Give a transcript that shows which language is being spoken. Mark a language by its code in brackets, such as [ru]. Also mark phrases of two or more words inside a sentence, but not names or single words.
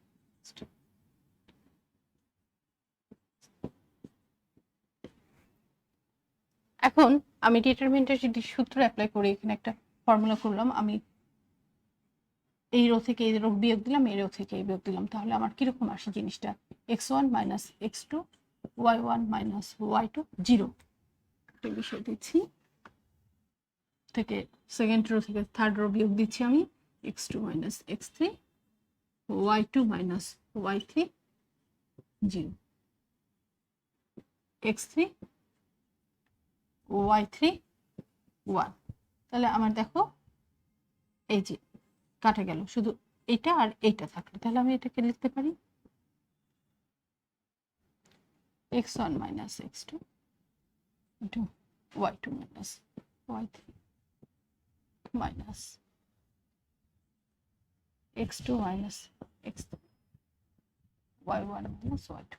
[bn] এখন আমি ডিটারমিনেন্টের যদি সূত্র অ্যাপ্লাই করে এখানে একটা ফর্মুলা করলাম, আমি এই রো থেকে এই রো বিয়োগ দিলাম, এই রো থেকে এই বিয়োগ দিলাম, তাহলে আমার কিরকম আসে জিনিসটা? [en] x1 minus x2 y1 minus y2 0. [bn] একটা বিষয় দিচ্ছি, থেকে [en] second row [bn] থেকে [en] third row [bn] বিয়োগ দিচ্ছি আমি, x2 মাইনাস x3 y2 মাইনাস y3 0, x3 y3 1। তাহলে আমার দেখো এই যে কাটা গেল, শুধু এটা আর এইটা থাকলো, তাহলে আমি এটাকে লিখতে পারি x1 মাইনাস x2 ইন্টু y2 মাইনাস y3 মাইনাস x2 মাইনাস x3 y1 মাইনাস y2।